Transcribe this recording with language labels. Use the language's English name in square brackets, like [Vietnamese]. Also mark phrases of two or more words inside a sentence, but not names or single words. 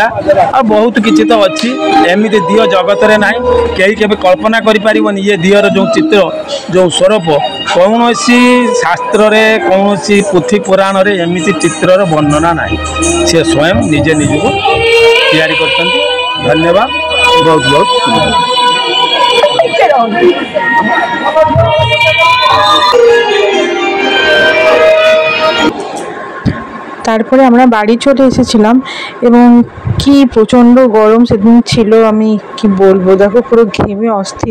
[Odia] ଆଉ ବହୁତ କିଛି ତ ଅଛି, ଏମିତି ଦିଅ ଜଗତରେ ନାହିଁ, କେହି କେବେ କଳ୍ପନା କରିପାରିବନି। ଇଏ ଦିଅର ଯେଉଁ ଚିତ୍ର, ଯେଉଁ ସ୍ୱରୂପ, କୌଣସି ଶାସ୍ତ୍ରରେ କୌଣସି ପୁଥି ପୁରାଣରେ ଏମିତି ଚିତ୍ରର ବର୍ଣ୍ଣନା ନାହିଁ। ସେ ସ୍ୱୟଂ ନିଜେ ନିଜକୁ ତିଆରି କରିଛନ୍ତି। ଧନ୍ୟବାଦ, ବହୁତ ବହୁତ [Bangla] তারপরে আমরা বাড়ি চলে এসেছিলাম এবং কি প্রচণ্ড গরম সেদিন ছিল, আমি কি বলবো, দেখো পুরো ঘেমে অস্থির।